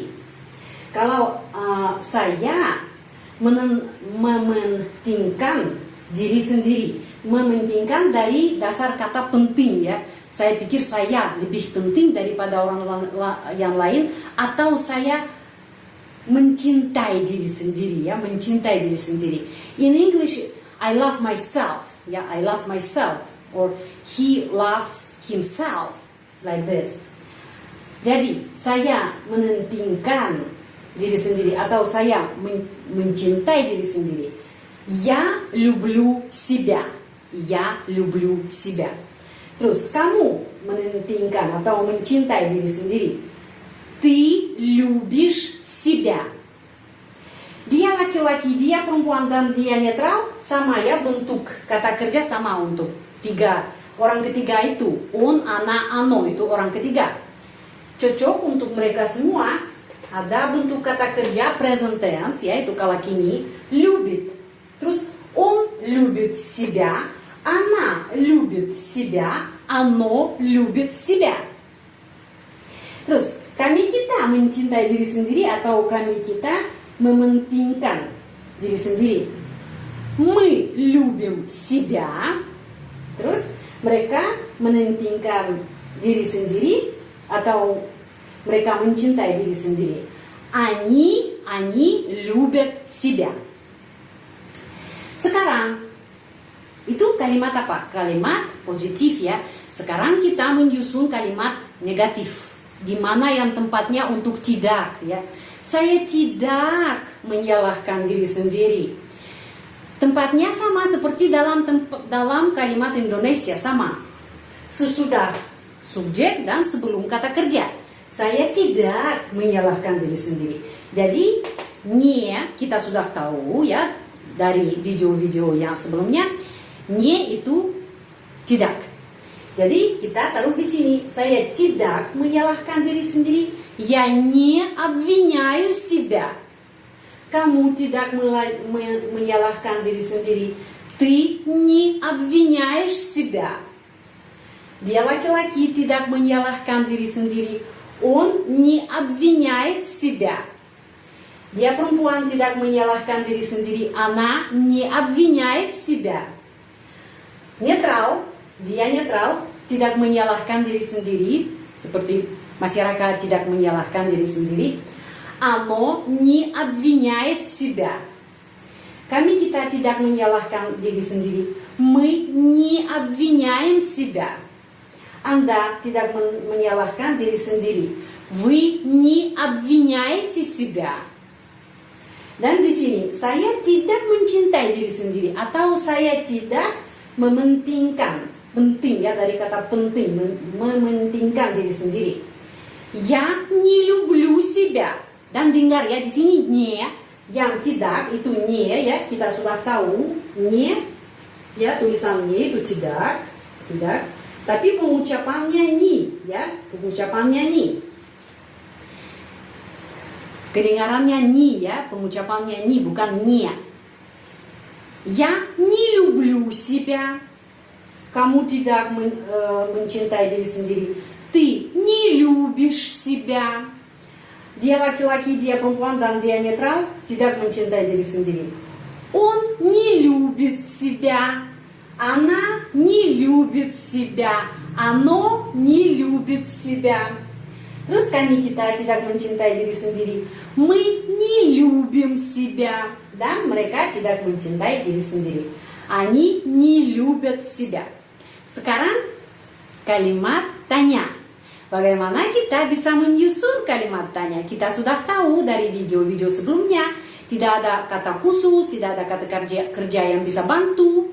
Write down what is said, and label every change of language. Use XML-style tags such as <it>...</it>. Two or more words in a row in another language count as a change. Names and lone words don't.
<id>Kalau saya mementingkan diri sendiri, mementingkan dari dasar kata penting ya. Saya pikir saya lebih penting daripada orang yang lain, atau saya mencintai diri sendiri, ya, mencintai diri sendiri.</id> <en>In English, I love myself, ya, I love myself, or he loves himself, like this.</en> <id>Jadi, saya menentingkan diri sendiri, atau saya mencintai diri sendiri.</id> <ru>Я люблю себя. Я люблю себя.</ru> <id>Terus, kamu menentingkan atau mencintai diri sendiri.</id> <ru>Ты любишь себя.</ru> <id>Dia laki-laki, dia perempuan, dan dia netral, sama ya, bentuk kata kerja sama untuk tiga. Orang ketiga itu, on, ana, ano, itu orang ketiga. Cocok untuk mereka semua. Ada bentuk kata kerja</id> <en>present tense,</en> <id>ya, itu kalau kini,</id> <ru>любит. Terus, он любит себя, она любит себя, оно любит себя.</ru> <id>Terus, kami kita mencintai diri sendiri, atau kami kita mementingkan diri sendiri.</id> <ru>Мы любим себя.</ru> <id>Terus, mereka mementingkan diri sendiri, atau mereka mencintai diri sendiri.</id> <ru>Они любят себя.</ru> <id>Sekarang, itu kalimat apa? Kalimat positif, ya. Sekarang kita menyusun kalimat negatif, di mana yang tempatnya untuk tidak, ya. Saya tidak menyalahkan diri sendiri. Tempatnya sama seperti dalam kalimat Indonesia, sama. Sesudah subjek dan sebelum kata kerja. Saya tidak menyalahkan diri sendiri. Jadi, nie kita sudah tahu, ya, dari video-video yang sebelumnya, nie itu tidak. Jadi kita taruh di sini, saya tidak menyalahkan diri sendiri.</id> <ru>Я не обвиняю себя.</ru> <id>Kamu tidak menyalahkan diri sendiri.</id> <ru>Ты не обвиняешь себя.</ru> <id>Dia laki-laki tidak menyalahkan diri sendiri.</id> <ru>Он не обвиняет себя.</ru> <id>Dia perempuan tidak menyalahkan diri sendiri.</id> <ru>Она не обвиняет себя.</ru> <id>Netral, dia netral, tidak menyalahkan diri sendiri, seperti masyarakat tidak menyalahkan diri sendiri.</id> <ru>Оно не обвиняет себя.</ru> <id>Kami kita tidak menyalahkan diri sendiri.</id> <ru>Мы не обвиняем себя.</ru> <id>Anda tidak menyalahkan diri sendiri.</id> <ru>Вы не обвиняете себя.</ru> <id>Dan di sini, saya tidak mencintai diri sendiri, atau saya tidak mementingkan, penting, ya, dari kata penting, mementingkan diri sendiri.</id> <ru>Я не люблю себя.</ru> <id>Dan dengar, ya, di sini не, yang tidak itu не, ya, kita sudah tahu не, ya, tulisan не itu tidak. Tapi pengucapannya ni, ya, pengucapannya ni. Kedengarannya ni, ya, pengucapannya ni, bukan не.</id> <ru>Я не люблю себя.</ru> <id>Kamu tidak mencintai diri sendiri.</id> <ru>Ты не любишь себя.</ru> <id>Dia laki-laki, dia perempuan, dan dia netral, tidak mencintai diri sendiri.</id> <ru>Он не любит себя. Она не любит себя. Оно не любит себя.</ru> <id>Terus kami kita tidak mencintai diri sendiri.</id> <ru>Мы не любим себя.</ru> <id>Dan mereka tidak mencintai diri sendiri.</id> <ru>Они не любят себя.</ru> <id>Sekarang kalimat tanya. Bagaimana kita bisa menyusun kalimat tanya? Kita sudah tahu dari video-video sebelumnya. Tidak ada kata khusus, tidak ada kata kerja yang bisa bantu.</id>